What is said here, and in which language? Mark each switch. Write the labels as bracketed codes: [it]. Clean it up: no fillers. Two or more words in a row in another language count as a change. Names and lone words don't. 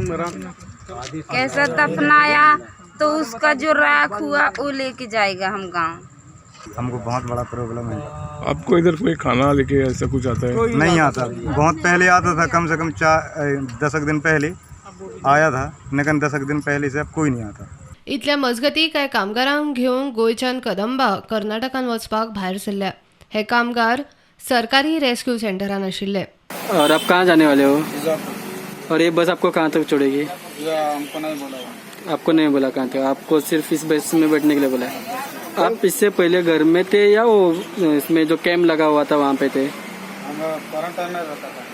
[hi] कैसा दफनाया तो उसका जो राख हुआ वो लेके जाएगा हम गांव। हमको बहुत बड़ा प्रॉब्लम है। आपको इधर कोई खाना लेके ऐसा कुछ आता है? नहीं आता, बहुत पहले आता था, कम से कम 10 दिन पहले आया था, लेकिन 10 दिन पहले से अब कोई नहीं आता। [kok] इतल्या मजगती कांय कामगारांक घेवन गोंयच्यान कदंबा कर्नाटकान वचपाक भायर सरल्या। हे कामगार सरकारी रेस्क्यू सेंटरान आशिल्ले। [hi] और आप कहाँ जाने वाले हो? और ये बस आपको कहाँ तक छोड़ेगी? हमको नहीं बोला। आपको नहीं बोला कहाँ तक, आपको सिर्फ इस बस में बैठने के लिए बोला है। आप इससे पहले घर में थे या वो इसमें जो कैंप लगा हुआ था वहाँ पे थे? हम क्वारंटाइन में रहता था।